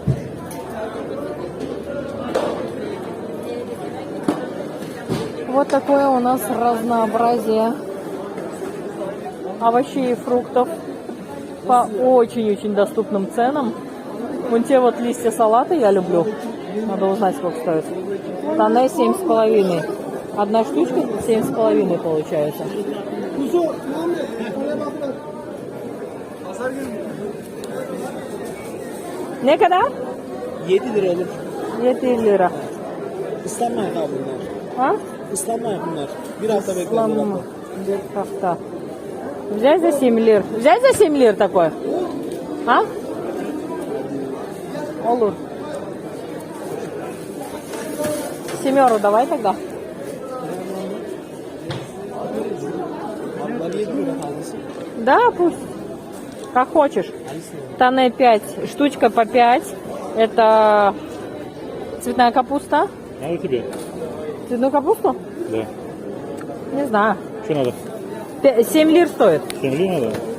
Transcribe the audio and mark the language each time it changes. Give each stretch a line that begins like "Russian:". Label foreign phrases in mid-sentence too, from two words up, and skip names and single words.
Russian: Вот такое у нас разнообразие овощей и фруктов по очень-очень доступным ценам. Вон те вот листья салата я люблю. Надо узнать, сколько стоит. Тане 7,5. Одна штучка 7,5 получается.
Turkish: Ne kadar? 7 lira olur. 7 lira. Islanmayak abi bunlar. Ha? Islanmayak bunlar. Bir hafta bekler. Ладно, bir hafta.
Russian: Взять за 7 лир. Взять за 7 лир такой? А? Olur. Семеру давай тогда.
Turkish: Bunlar 7 lira tanesi.
Russian: Да, пусть. Как хочешь. Тане 5. Штучка по 5. Это цветная капуста. Надо тебе? Цветную капусту? Да. Не знаю. Что надо? 7 лир стоит. 7 ли надо?